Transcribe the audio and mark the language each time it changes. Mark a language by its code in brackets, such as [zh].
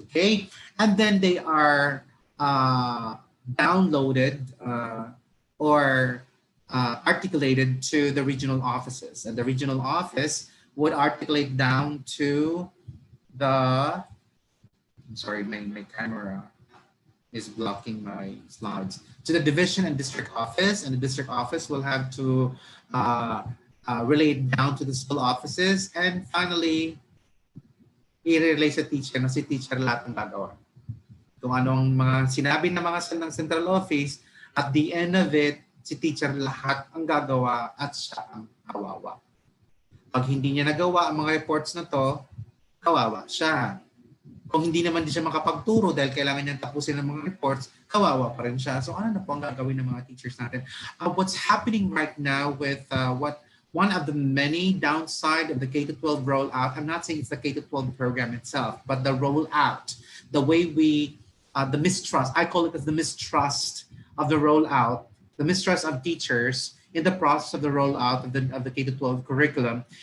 [en] Okay, and then they are downloaded or articulated to the regional offices, and the regional office would articulate down to the, I'm sorry, my camera is blocking my slides, to the division and district office, and the district office will have to relay down to the school offices, and finally, [tl] i-relay sa teacher, na si teacher lahat ng gagawa. Kung anong mga sinabi ng mga ng central office, [en] at the end of it, [tl] si teacher lahat ang gagawa at siya ang kawawa. Pag hindi niya nagawa ang mga reports na to, kawawa siya. Kung hindi naman din siya makapagturo dahil kailangan niyang tapusin ng mga reports, kawawa pa rin siya. So ano na po ang gagawin ng mga teachers natin? [en] What's happening right now with one of the many downside of the K-12 rollout, I'm not saying it's the K-12 program itself, but the rollout, the way the mistrust, I call it as the mistrust of the rollout, the mistrust of teachers in the process of the rollout of the K-12 curriculum.